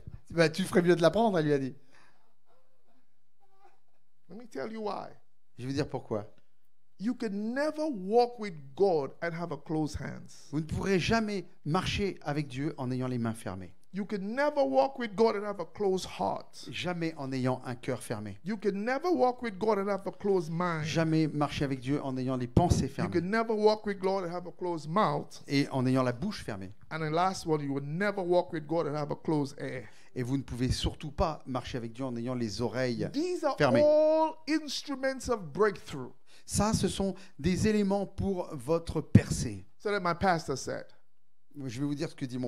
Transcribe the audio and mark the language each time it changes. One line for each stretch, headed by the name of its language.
French: Bah, tu ferais mieux de la prendre, elle lui a dit.
English: Let me tell you why.
French: Je vais vous dire pourquoi.
English: You can never walk with God and have a closed hands.
French: Vous ne pourrez jamais marcher avec Dieu en ayant les mains fermées.
English: You can never walk with God and have a closed heart.
French: Jamais en ayant un cœur fermé.
English: You can never walk with God and have a closed mind.
French: Jamais marcher avec Dieu en ayant les pensées
English: You
French: fermées.
English: can never walk with God and have a closed mouth.
French: Et en ayant la bouche fermée.
English: And the last one, you will never walk with God and have a closed ear.
French: Et vous ne pouvez surtout pas marcher avec Dieu en ayant les oreilles
English: These are
French: fermées.
English: all instruments of breakthrough.
French: Ça, ce sont des éléments pour votre percée.
English: So that my pastor said,
French: Je vais vous dire ce que dit mon